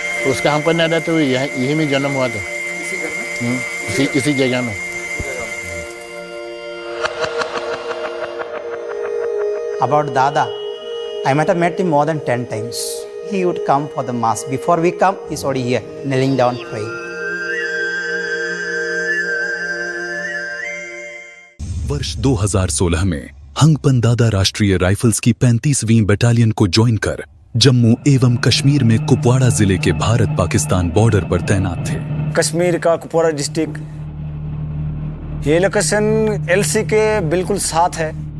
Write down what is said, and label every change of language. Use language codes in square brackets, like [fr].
[hi] उसका हम पर नहीं तो यही में जन्म हुआ था, इसी जगह में। [en] About Dada, I might have met him more than 10 times. He would come for the mass. Before we come, he's already here, kneeling down, praying. [hi] वर्ष 2016 में हंगपन दादा राष्ट्रीय राइफल्स की 35वीं बटालियन को ज्वाइन कर जम्मू एवं कश्मीर में कुपवाड़ा जिले के भारत पाकिस्तान बॉर्डर पर तैनात थे। कश्मीर का कुपवाड़ा डिस्ट्रिक्ट, ये लोकेशन एलसी के बिल्कुल साथ है।